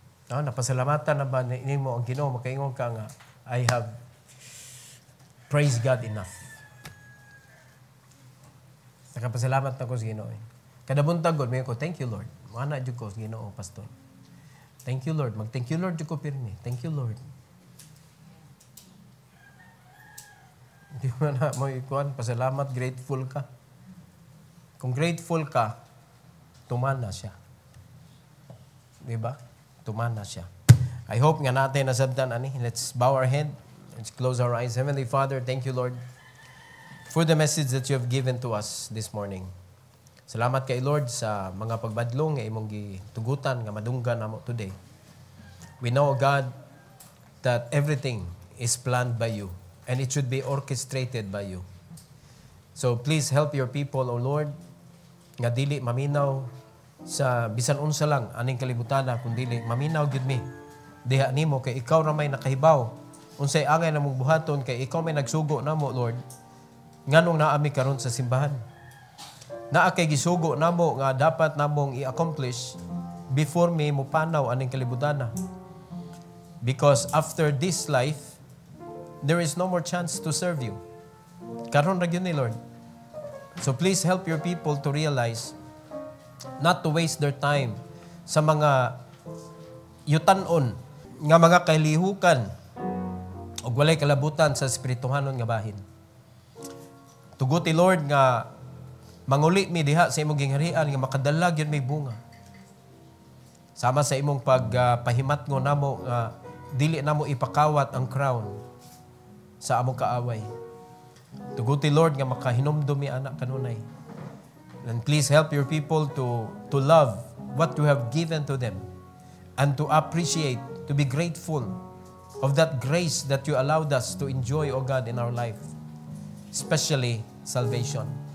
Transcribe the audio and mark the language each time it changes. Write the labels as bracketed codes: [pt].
[ceb] Napasalamatan na ba nimo ang Ginoo? Makaingon ka nga, [en] I have praised God enough. [ceb] Nakapasalamat na ko sa Ginoo. Kada buntag God, may ko, [en] thank you Lord. [ceb] Mana jud ko sa Ginoo, pastor. [en] Thank you Lord. [ceb] Mag-thank you Lord jud ko pirmi. Thank you Lord. Di mo na mo ikuan, pasalamat, grateful ka. Kung grateful ka, tumana siya. Di ba? Tumana siya. [en] I hope [ceb] nga natin nasabdan ani. [en] Let's bow our head. Let's close our eyes. Heavenly Father, thank you Lord for the message that you have given to us this morning. [ceb] Salamat kay Lord sa mga pagbadlong nga imong gitugutan nga madunggan namo today. [en] We know God that everything is planned by you and it should be orchestrated by you. So please help your people, O Lord, [ceb] nga dili maminaw sa bisan unsa lang aning kalibutan na kun dili maminaw gyud mi diha nimo kay ikaw ra may nakahibaw unsay angay namong buhaton kay ikaw may nagsugo namo Lord nganong naami karon sa simbahan. Naa kay gisugo namo nga dapat namong i-accomplish before mi mupanaw aning kalibutan na. [en] Because after this life there is no more chance to serve you. [ceb] Karon ra gyud ni Lord. [en] So please help your people to realize not to waste their time [ceb] sa mga yutan-on nga mga kailihukan o walay kalabutan sa espirituhanon nga bahin. Tuguti Lord nga manguli mi diha sa imong gingharian nga makadala gyud may bunga. Sama sa imong pagpahimatngon namo nga dili namo ipakawat ang crown sa among kaaway. Tuguti Lord nga makahinumdum mi anak kanunay. [en] And please help your people to love what you have given to them and to appreciate, to be grateful of that grace that you allowed us to enjoy, O God, in our life, especially salvation.